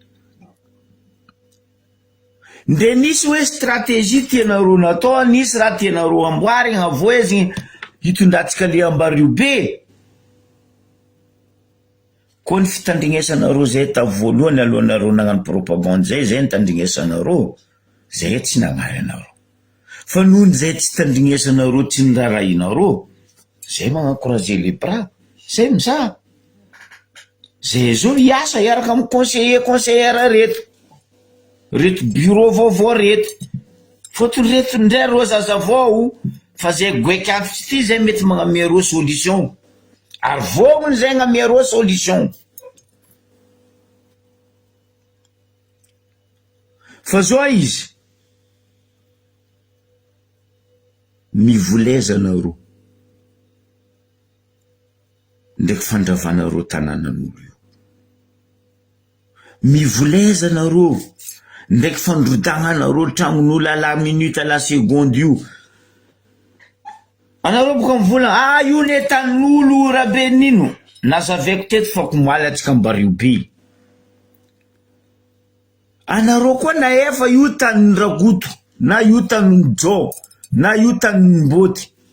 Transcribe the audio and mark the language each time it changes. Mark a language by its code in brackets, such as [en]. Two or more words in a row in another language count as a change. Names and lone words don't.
[mg] Nde nisy hoe stratégie tianareo natao, nisy raha tianareo amboarigny avoezigny hitondratsika le Ambaribe. Koa ny fitandrignesanareo zay ta voalohany alohanareo nagnano propagande zay nitandrignesanareo, zay tsy nagnary anareo. Fa nohony zay tsy tandrignesanareo, tsy nirarahinareo, zay magnakoraze [fr] les bras, [mg] zay miza. Zay zao hiasa hiaraka amin'ny conseillère reto bureau vaovao reto. Fotony reto ndray reo zaza vao, fa zay goekiantitsy ty zay mety magnamia solution. Ary vogny zay gnamia solution. Fa zao izy mivoleza anareo ndraiky fandravanareo tanànan'olo io. Mivoleza anareo ndraiky fandrodagnanareo tragnon'olo [fr] à la minute à la seconde [mg] io. Anareo boka mivola io ne tanin'olo Rabenino, nazaveko teto fa komaly atsika Ambaribe. Anareo koa na efa io tanin'ny Ragoto, na io tanin'ny Jo, na io tanin'ny Mboty.